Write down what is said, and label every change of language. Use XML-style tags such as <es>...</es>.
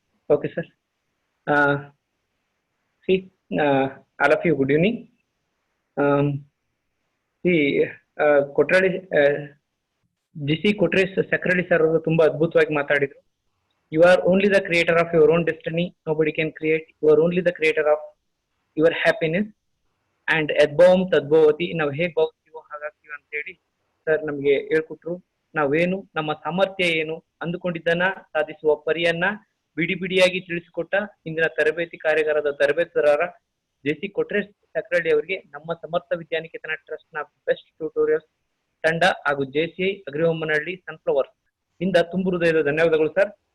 <en>Okay sir. all of you, good evening.</en> <kn>ಕೊಟ್ರಾಳಿ GC Kotresh ಸಕ್ರಳ್ಳಿ sir ಅವರು ತುಂಬಾ ಅದ್ಭುತವಾಗಿ ಮಾತಾಡಿದ್ರು.</kn> <en>You are only the creator of your own destiny. Nobody can create. You are only the creator of your happiness.</en> <sa>And adbhavam tadbhavati.</sa> <kn>ನಾವು ಹೇಗೆ ಭಾವಿಸ್ತೀವೋ ಹಾಗಾಗ್ತೀವಿ ಅಂತ ಹೇಳಿ sir ನಮ್ಗೆ ಹೇಳ್ಕೊಟ್ರು. ನಾವೇನು, ನಮ್ಮ ಸಾಮರ್ಥ್ಯ ಏನು, ಅಂದುಕೊಂಡಿದ್ದನ್ನ ಸಾಧಿಸುವ ಪರಿಯನ್ನ ಬಿಡಿಯಾಗಿ ತಿಳಿಸಿಕೊಟ್ಟ ಇಂದಿನ ತರಬೇತಿ ಕಾರ್ಯಾಗಾರದ ತರಬೇತುದಾರ JC ಕೊಟ್ರೇಶ್ ಸಕ್ರಳ್ಳಿ ಅವರಿಗೆ ನಮ್ಮ ಸಮರ್ಥ ವಿದ್ಯಾನಿಕೇತನ ಟ್ರಸ್ಟ್ ನ ಬೆಸ್ಟ್ ಟ್ಯೂಟೋರಿಯಲ್ಸ್ ತಂಡ ಹಾಗೂ JCI ಅಗ್ರಿಬೊಮ್ಮನಹಳ್ಳಿ ಸನ್ಫ್ಲವರ್ಸ್ ಇಂದ ತುಂಬು ಹೃದಯದ ಧನ್ಯವಾದಗಳು ಸರ್.</kn>